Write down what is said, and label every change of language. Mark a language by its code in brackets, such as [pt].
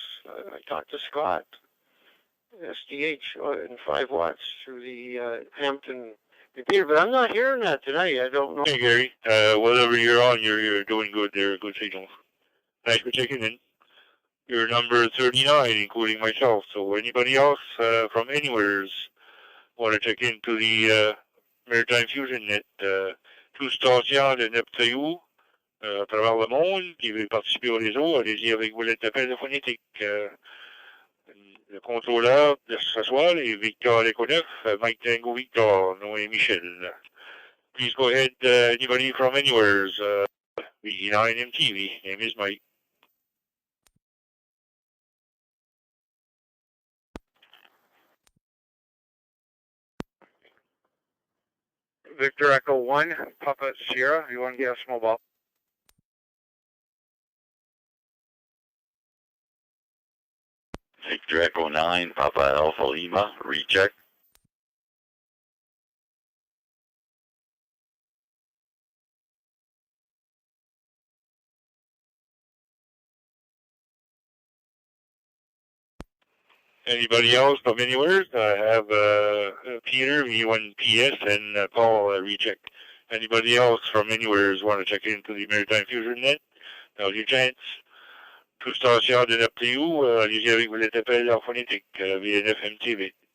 [en] I talked to Scott, SDH, in 5 watts through the Hampton repeater, but I'm not hearing that tonight. I don't know. Hey, Gary. Whatever you're on, you're doing good there. Good signal. Thanks for checking in. You're number 39, including myself. So anybody else from anywheres want to check into the Maritime Fusion Net, [fr] tout station de Neptune à travers le monde qui veut participer au réseau, allez-y avec vos lettres d'appel phonétique. Le contrôleur de ce soir est Victor Leconeuf, Mike Tango Victor, Noé Michel. [en] Please go ahead, anybody from anywheres, V9 MTV. Name is Mike. Victor Echo 1, Papa Sierra, U1 Mobile. Victor Echo 9, Papa Alpha Lima, recheck. Anybody else from anywhere? I have Peter, V1PS, and Paul, recheck. Anybody else from anywhere want to check into the Maritime Fusion Net? Now's your chance. [fr] Tout station de Neptune, allez-y avec vos lettres d'appel en phonétique, VNF MTV.